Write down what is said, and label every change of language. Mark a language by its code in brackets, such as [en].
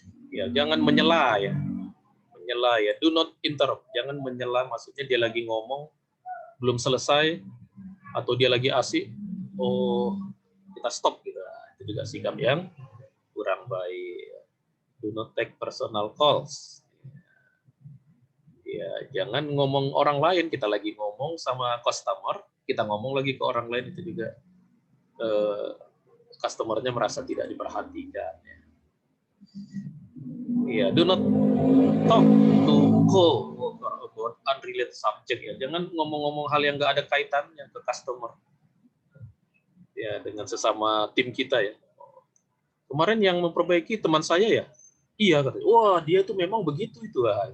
[id] Ya, jangan menyela ya. Menyela ya. [en] Do not interrupt. [id] Jangan menyela, maksudnya dia lagi ngomong belum selesai atau dia lagi asik, kita stop gitu. Itu juga sikap yang kurang baik. [en] Do not take personal calls. [id] Ya, jangan ngomong orang lain, kita lagi ngomong sama customer, kita ngomong lagi ke orang lain, itu juga customernya merasa tidak diperhatikan. [en] Ya, do not talk to about unrelated subject ya. [id] Jangan ngomong-ngomong hal yang nggak ada kaitannya ke customer. Ya, dengan sesama tim kita ya. Kemarin yang memperbaiki teman saya ya. Iya katanya. Wah, dia tuh memang begitu itu.